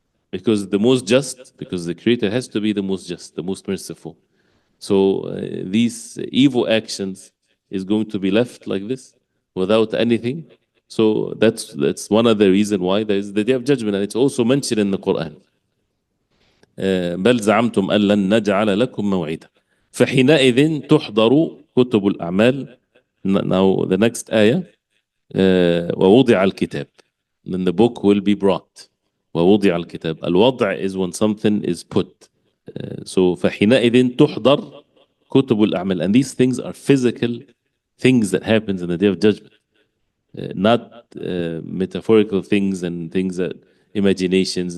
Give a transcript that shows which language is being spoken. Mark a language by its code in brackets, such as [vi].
[en] Because the most just, because the Creator has to be the most just, the most merciful. So these evil actions is going to be left like this without anything. So that's one of the reason why there is the Day of Judgment, and it's also mentioned in the Quran. [ar] بل زعمتم أن لن نجعل لكم موعدا فحينئذ تحضر كتب الأعمال. [en] Now the next ayah, [ar] ووضع الكتاب, [en] then the book will be brought. [ar] ووضع الكتاب, الوضع [en] is when something is put. So [ar] فحينئذ تحضر كتب الأعمال, [en] and these things are physical things that happens in the Day of Judgment, not metaphorical things and things that imaginations.